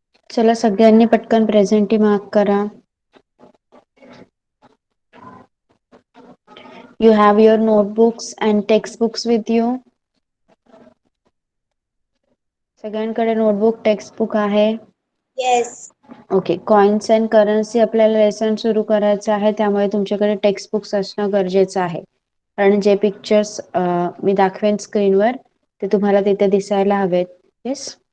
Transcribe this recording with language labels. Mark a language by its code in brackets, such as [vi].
[mr] चला सगळ्यांनी पटकन प्रेझेंटी मार्क करा. [en] You have your notebooks and textbooks with you. [mr] सगळ्यांकडे नोटबुक टेक्स्टबुक आहे. [en] Yes. Okay. Coins and currency [mr] आपल्याला लेसन सुरू करायचं आहे, त्यामुळे तुमच्याकडे टेक्स्टबुक्स असणं गरजेचं आहे. कारण जे पिक्चर्स मी दाखवेन स्क्रीनवर ते तुम्हाला तिथे दिसायला हवेत. येस.